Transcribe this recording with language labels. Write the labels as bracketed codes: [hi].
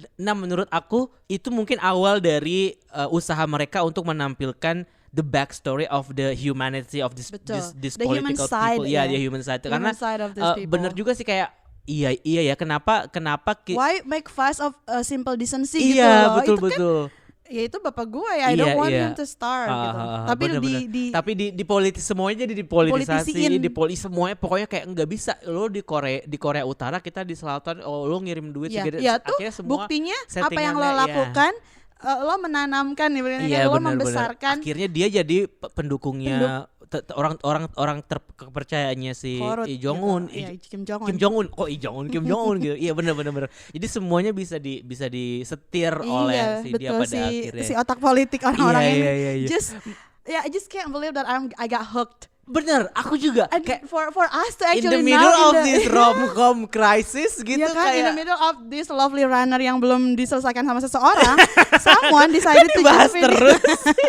[id] Nah menurut aku itu mungkin awal dari usaha mereka untuk menampilkan [en] the backstory of the humanity of this the political people. Yeah. The human side. [id] Karena bener juga sih kayak iya ya kenapa [en] why make fuss of simple decency [id] gitu iya, loh. betul. Ya itu bapak gue ya, [en] I don't want him to starve [id] gitu. Tapi tapi di politis semuanya jadi dipolitisasi, semuanya pokoknya kayak nggak bisa. Lo di Korea Utara, kita di Selatan, lo ngirim duit akhirnya semua buktinya apa yang lo lakukan, lo menanamkan lo membesarkan. Akhirnya dia jadi pendukungnya orang terpercayanya si Kim Jong Un. Kim Jong Un Gitu. Iya benar. Jadi semuanya bisa disetir oleh si dia pada akhirnya. Si otak politik orang-orang ini. Iya. [en] I just can't believe that I got hooked. [id] Bener, aku juga. [en] And for us to actually in the middle of this rom-com crisis [id] gitu ya kan, kayak [en] in the middle of this lovely runner [id] yang belum diselesaikan sama seseorang, [en] someone decided to [id] bahas terus.